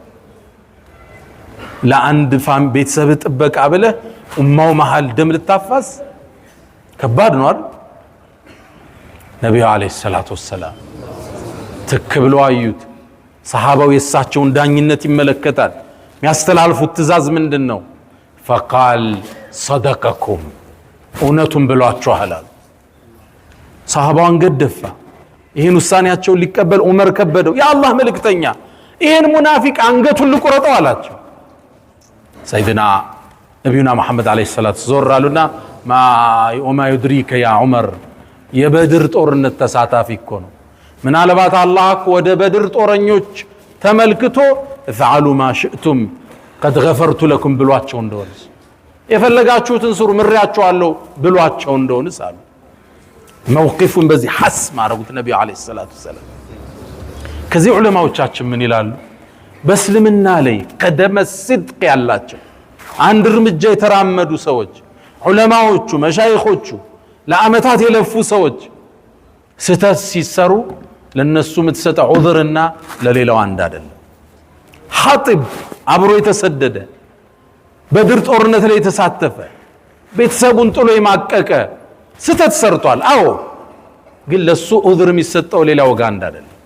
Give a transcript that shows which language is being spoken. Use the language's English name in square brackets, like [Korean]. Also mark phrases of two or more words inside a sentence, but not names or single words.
[Amharic] ለአንድ ፋም ቤተሰብ ጥበቃ ብለ ኡማው መሃል ደም ልታፋስ ከባድ ነው አይደል ነብዩ [Arabic] عليه الصلاة والسلام [Amharic] ተከብለው አዩት ሰሃባው የሳቸውን ዳኝነት ይመለከታል የሚያስተላልፉት ትእዛዝ ምንድነው [Arabic] فقال صدقكم [Amharic] እውነቱን ብሏቸዋል ሰሃባውን ገደፋ ይሄን ውሳኔያቸውን ሊቀበል ዑመር ከበደው ያ አላህ መልእክተኛ ይሄን ሙናፊቅ አንገቱን ልቆረጠው አላቸው ሰይድና ነብዩና መሐመድ [Arabic] عليه الصلاة [Amharic] ዞር አሉና [Arabic] ما يدريك يا عمر [Amharic] የበድር ጦርነት ተሳታፊ እኮ ነው ምናልባት አላህ ወደ በድር ጦረኞች ተመልክቶ [Arabic] فعلوا ما شئتم قد غفرت لكم [Amharic] ብሏቸው እንደሆነ የፈለጋችሁትን ስሩ ምሪያችኋለሁ ብሏቸው እንደሆነ ሳሉ موقفን በዚህ ሐስ ማረጉት ነብዩ [Arabic] عليه الصلاة السلام [Amharic] ከዚህ ዑለማዎቻችን ምን ይላሉ በእስልምና ላይ [Arabic] قدم صدق [Amharic] ያላቸው አንድ እርምጃ የተራመዱ ሰዎች ዑለማዎቹ መሻይኾቹ ለአመታት የለፉ ሰዎች ስተት ሲሰሩ ለነሱ ምትሰጠው ዑذርና ለሌላው አንድ አይደለም ሐጢብ አብሮ የተሰደደ በድር ጦርነት ላይ የተሳተፈ ቤተሰቡን ጥሎ የማቀቀ ስተት ሰርቷል አዎ ግን ለሱ ዑذር የሚሰጠው ሌላው ጋር አንድ አይደለም